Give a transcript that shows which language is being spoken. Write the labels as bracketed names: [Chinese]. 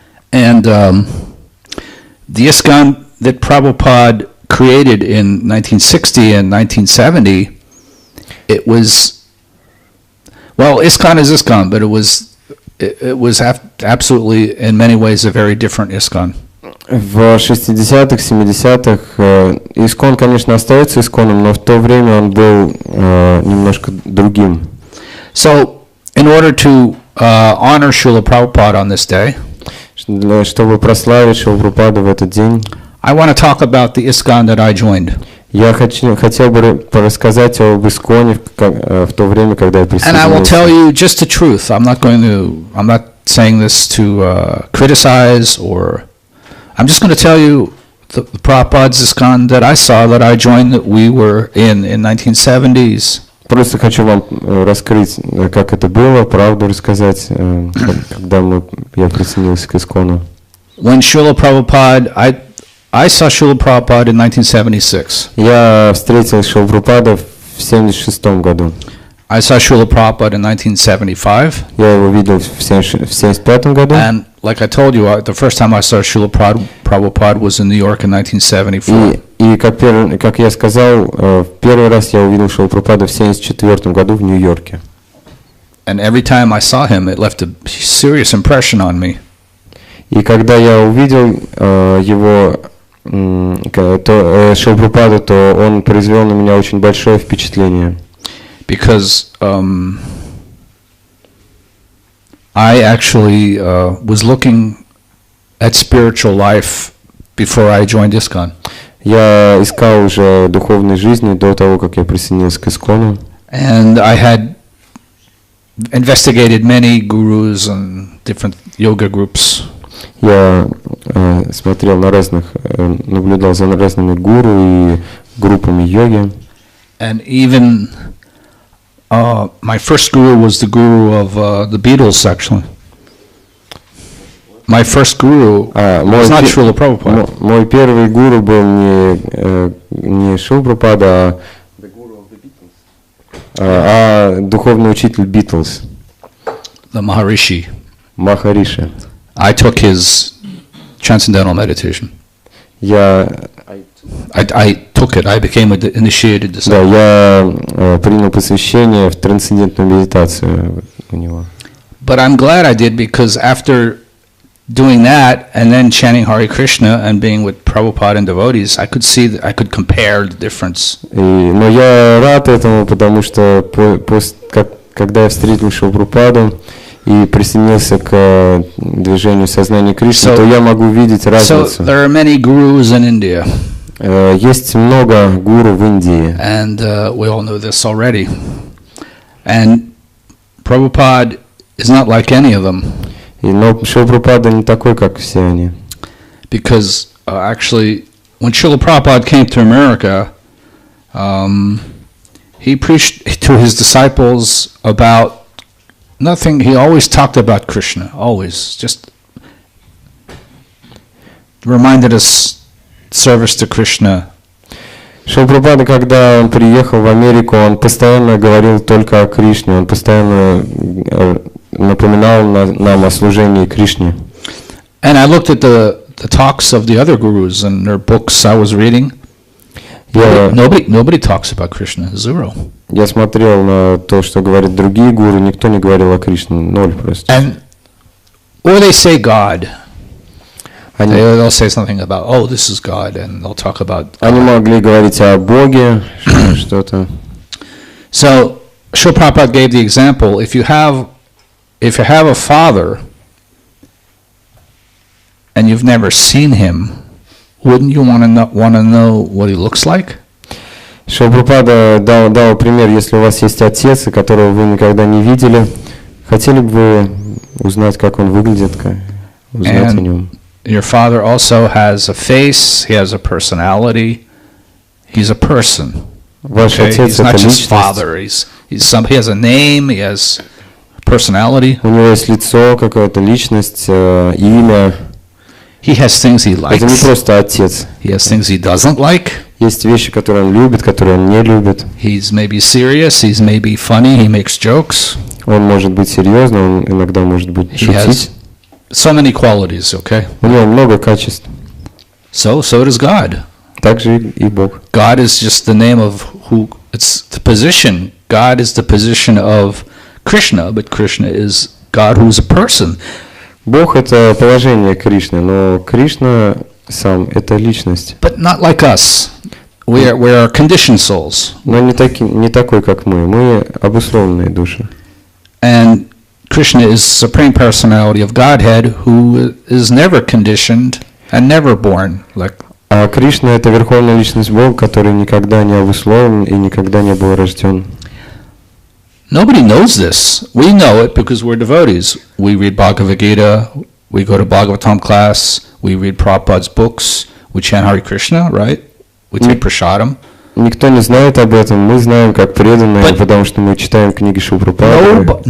[English] And the ISKCON that Prabhupada created in 1960 and 1970, it was, well, ISKCON is ISKCON, but it was absolutely, in many ways, a very different ISKCON. [Russian] В 60-х, 70-х ИСККОН, конечно, остается ИСККОНом, но в то время он был немножко другим. [English] So, in order to honor Srila Prabhupada on this day, [Russian] чтобы прославить Шрилу Прабхупаду в этот день, [English] I want to talk about the ISKCON that I joined. [Russian] Я хотел бы рассказать об ИСККОНе в то время, когда я присоединился. [English] And I will tell you just the truth. I'm not saying this to criticize, or I'm just going to tell you the Prabhupada's ISKCON that I saw, that I joined, that we were in 1970s. [Russian] Просто хочу вам раскрыть, как это было, правду рассказать, когда я присоединился к ИСККОНу. [English] When Srila Prabhupada, I saw Srila Prabhupada in 1976. [Russian] Я встретил Шрилу Прабхупаду в 1976 году. [English] I saw Srila Prabhupada in 1975. [Russian] Я его видел в 1975 году. [English] And like I told you, the first time I saw Srila Prabhupada was in New York in 1974. [Russian] И как я сказал, первый раз я увидел Шрилу Прабхупаду в 1974 году в Нью-Йорке. [English] And every time I saw him, it left a serious impression on me. [Russian] И когда я увидел его, Шрилу Прабхупаду, то он произвел на меня очень большое впечатление. [English] Because I actually was looking at spiritual life before I joined ISKCON. [Russian] Я искал уже духовной жизни до того, как я присоединился к ИСККОНу. [English] And I had investigated many gurus and different yoga groups. [Russian] Я смотрел на наблюдал за разными гуру и группами йоги. [English] And even my first guru was the guru of the Beatles, actually. My first guru was not Srila Prabhupada. [Russian] Мой первый гуру был не Шрила Прабхупада, а духовный учитель Beatles. [English] The Maharishi. [Russian] Махариши. [English] I took his transcendental meditation. I took it. I became an initiated disciple. [Russian] Да, я принял посвящение в трансцендентную медитацию у него. [English] But I'm glad I did, because after doing that and then chanting Hare Krishna and being with Prabhupada and devotees, I could see that I could compare the difference. [Russian] Но я рад этому, потому что когда я встретил Шрилу Прабхупаду и присоединился к движению сознания Кришны, то я могу видеть разницу. [English] So there are many gurus in India. [Russian] Есть много гуру в Индии. [English] And we all know this already. And Prabhupada is not like any of them. [Russian] Но Шрила Прабхупада не такой, как все они. [English] Because actually, when Srila Prabhupada came to America, he preached to his disciples about nothing. He always talked about Krishna, always. Just reminded us service to Krishna. [Russian] Шрила Прабхупада, когда он приехал в Америку, он постоянно говорил только о Кришне, он постоянно напоминал нам о служении Кришне. [English] And I looked at the the talks of the other gurus and their books I was reading, [Russian] Я, [English] nobody talks about Krishna. Zero. [Russian] я смотрел на то, что говорят другие гуру, никто не говорил о Кришне, ноль просто. [English] And or they say God. [Russian] Они, [English] They'll say something about, oh, this is God, and they'll talk about [Russian] они могли говорить о Боге, что-то. [English] So, Srila Prabhupada gave the example, if you have a father and you've never seen him, wouldn't you want to know what he looks like? [Russian] Шрила Прабхупада дал пример, если у вас есть отец, которого вы никогда не видели, хотели бы вы узнать, как он выглядит, узнать о нем. [English] Your father also has a face, he has a personality, he's a person. [Russian] Ваш [English] Okay? [Russian] отец [English] He's not [Russian] это [English] just [Russian] личность. [English] father, he has a name, he has personality. [Russian] У него есть лицо, какая-то личность, имя. [English] He has things he [Russian] Это не [English] likes, [Russian] просто отец. [English] he has things he doesn't like. [Russian] Есть вещи, которые он любит, которые он не любит. [English] He's maybe serious, he's maybe funny, he makes jokes. [Russian] Он может быть серьезным, он иногда может быть [English] He has [Russian] шутить. [English] so many qualities, okay? [Russian] У него много качеств. [English] So does God. [Russian] Также и Бог. [English] God is just the name of who, it's the position. God is the position of Krishna, but Krishna is God who's a person. [Russian] Бог это положение Кришны, но Кришна сам это личность. [English] But not like us. We are conditioned souls. [Russian] Но не такой, как мы. Мы обусловленные души. [English] And Krishna is supreme personality of Godhead who is never conditioned and never born. Like, [Russian] А Кришна это верховная личность Бога, который никогда не обусловлен и никогда не был рожден. [English] nobody knows this. We know it because we're devotees. We read Bhagavad Gita, we go to Bhagavatam class, we read Prabhupada's books, we chant Hare Krishna, right? We take prasadam. [Russian] Никто не знает об этом. Мы знаем, как преданные, потому что мы читаем книги Шрилы Прабхупады.